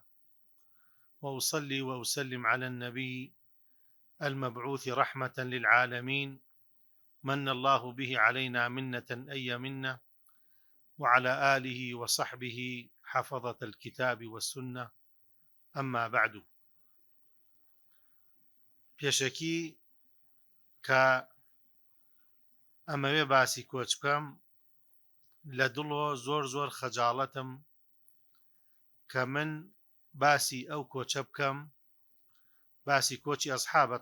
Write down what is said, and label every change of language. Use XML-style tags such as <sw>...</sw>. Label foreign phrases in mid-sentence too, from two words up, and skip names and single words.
<ar>وأصلي وأسلم على النبي المبعوث رحمة للعالمين، من الله به علينا منة أي منة، وعلى آله وصحبه حفظة الكتاب والسنة. أما بعد،</ar> <ckb>پێشەکی کە ئەمەوێ باسی کۆچ بکەم، لە دڵۆ زۆر خەجاڵەتم کە من باسی ئەو کۆچە بکەم، باسی کۆچی ئەسحابە.</ckb>